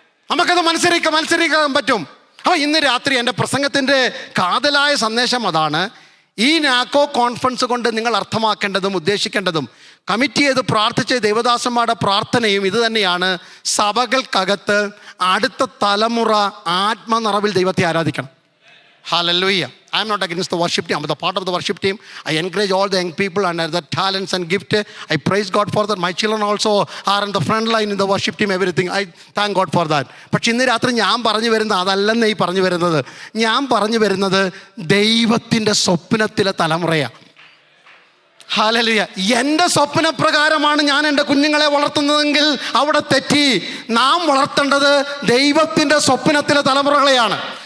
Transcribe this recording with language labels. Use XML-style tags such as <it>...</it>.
<ml>നമുക്കത് മനസ്സിലാക്കാൻ പറ്റും. അപ്പോൾ ഇന്ന് രാത്രി എൻ്റെ പ്രസംഗത്തിൻ്റെ കാതലായ സന്ദേശം അതാണ്. ഈ നാക്കോ കോൺഫറൻസ് കൊണ്ട് നിങ്ങൾ അർത്ഥമാക്കേണ്ടതും ഉദ്ദേശിക്കേണ്ടതും കമ്മിറ്റ് ചെയ്ത് പ്രാർത്ഥിച്ച ദൈവദാസന്മാരുടെ പ്രാർത്ഥനയും ഇത് തന്നെയാണ്. സഭകൾക്കകത്ത് അടുത്ത തലമുറ ആത്മനിറവിൽ ദൈവത്തെ ആരാധിക്കണം.</ml> <en>Hallelujah. I am not against the worship team. I am the part of the worship team. I encourage all the young people and their talents and gift. I praise God for that. My children also are in the front line in the worship team, everything. I thank God for that.</en> <ml>പക്ഷെ ഇന്ന് രാത്രി ഞാൻ പറഞ്ഞു വരുന്നത് അതല്ലെന്ന് ഈ പറഞ്ഞു വരുന്നത്. ഞാൻ പറഞ്ഞു വരുന്നത് ദൈവത്തിൻ്റെ സ്വപ്നത്തിലെ തലമുറയാണ്. ഹല്ലേലൂയ. എൻ്റെ സ്വപ്നപ്രകാരമാണ് ഞാൻ എൻ്റെ കുഞ്ഞുങ്ങളെ വളർത്തുന്നതെങ്കിൽ അവിടെ തെറ്റി. നാം വളർത്തേണ്ടത് ദൈവത്തിൻ്റെ സ്വപ്നത്തിലെ തലമുറകളെയാണ്.</ml>